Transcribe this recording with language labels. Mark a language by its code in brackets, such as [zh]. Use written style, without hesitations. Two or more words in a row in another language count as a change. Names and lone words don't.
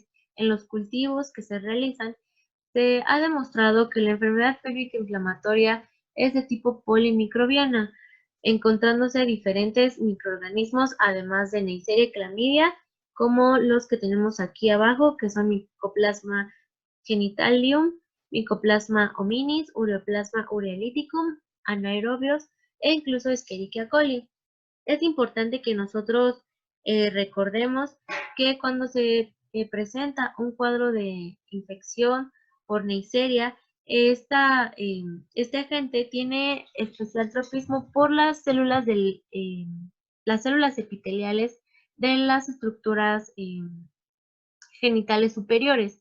[es] en los cultivos que se realizan, se ha demostrado que la enfermedad pélvica inflamatoria es de tipo polimicrobiana, encontrándose diferentes microorganismos, además de Neisseria y Chlamydia, como los que tenemos aquí abajo, que son Mycoplasma genitalium, Mycoplasma hominis, Ureaplasma urealyticum, anaerobios e incluso Escherichia coli. Es importante que nosotros recordemos que cuando se presenta un cuadro de infección por Neisseria, este agente tiene especial tropismo por las células las células epiteliales de las estructuras genitales superiores.